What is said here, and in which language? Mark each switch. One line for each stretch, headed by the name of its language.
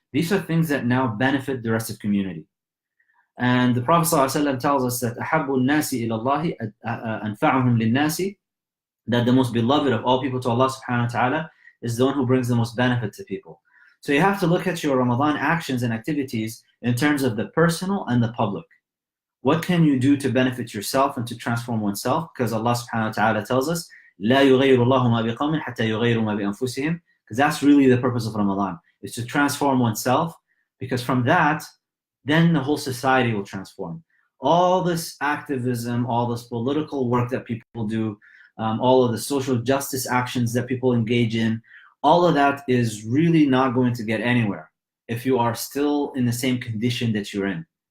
English: These are things that now benefit the rest of the community. And the Prophet ﷺ tells us that
Arabic: أَحَبُّ النَّاسِ إِلَى اللَّهِ أَنْفَعُهُمْ لِلنَّاسِ,
English: that the most beloved of all people to Allah subhanahu wa ta'ala is the one who brings the most benefit to people. So you have to look at your Ramadan actions and activities in terms of the personal and the public. What can you do to benefit yourself and to transform oneself? Because Allah subhanahu wa ta'ala tells us,
Arabic: لَا يُغَيِّرُ اللَّهُ مَا بِقَوْمٍ حَتَّى يُغَيِّرُوا مَا بِأَنفُسِهِمْ.
English: Because that's really the purpose of Ramadan, is to transform oneself, because from that, then the whole society will transform. All this activism, all this political work that people do, all of the social justice actions that people engage in, all of that is really not going to get anywhere if you are still in the same condition that you're in.